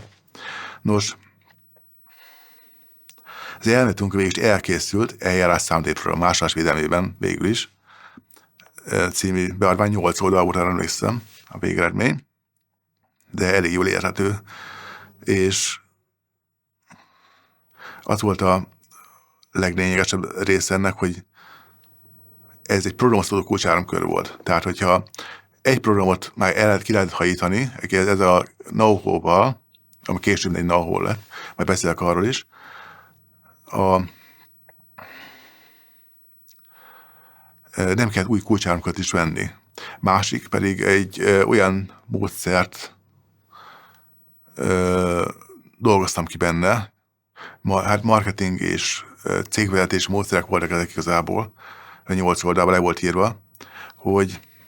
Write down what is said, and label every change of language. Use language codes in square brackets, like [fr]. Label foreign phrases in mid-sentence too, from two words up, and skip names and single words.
[hu] Nos, az elméleti munka végül is elkészült, eljárás számítógépről másolásvédelmében végül is, című beadvány 8 oldal volt, arra emlékszem, a végeredmény, de elég jól érhető, és az volt a leglényegesebb része ennek, hogy ez egy programosztó kulcsáramkör volt. Tehát, hogyha egy programot már ki lehet hajítani, ez a know-how-val, ami később egy know-how lett, majd beszélek arról is, nem kell új kulcsáramkört is venni. Másik pedig egy olyan módszert dolgoztam ki benne, hát marketing és cégvezetés módszerek voltak ezek igazából, a 8 oldalban le volt írva, hogy